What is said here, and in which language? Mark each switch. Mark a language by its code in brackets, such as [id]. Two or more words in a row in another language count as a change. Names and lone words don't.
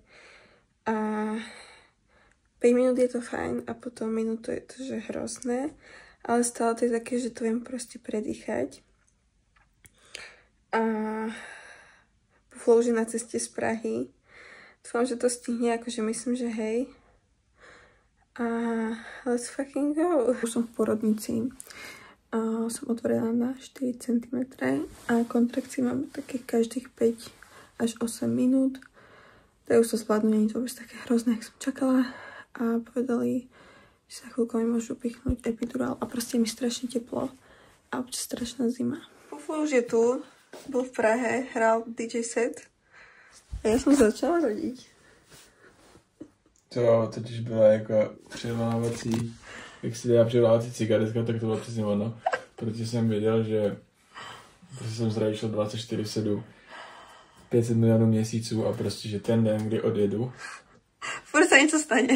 [sk] A 5 minút je to fajn a potom minútu je to, že hrozné. Ale stále to je také, že to viem proste predýchať. A Puflo už je na ceste z Prahy. Dúfam, že to stihne, akože myslím, že hej. [en] A let's fucking go. [sk] Už som v porodnici. Som otvorená na 4 cm a kontrakcie mám také každých 5 až 8 minút. Tak už to zvládnu, nie je to vôbec také hrozné, jak som čakala. A povedali, že sa chvíľko mi môžu pichnúť epidurál a proste je mi strašne teplo a občas strašná zima. Puflo už je tu, bol v Prahe, hral DJ set a ja som začala rodiť. [cs] To totiž byla jako převolávací, jak si dá převolávací cigaretka, tak to bylo přesně ono. Protože jsem věděl, že prostě jsem zradičil 24/7, 500 milionů měsíců a prostě, že ten den, kdy odjedu, furt se něco stane.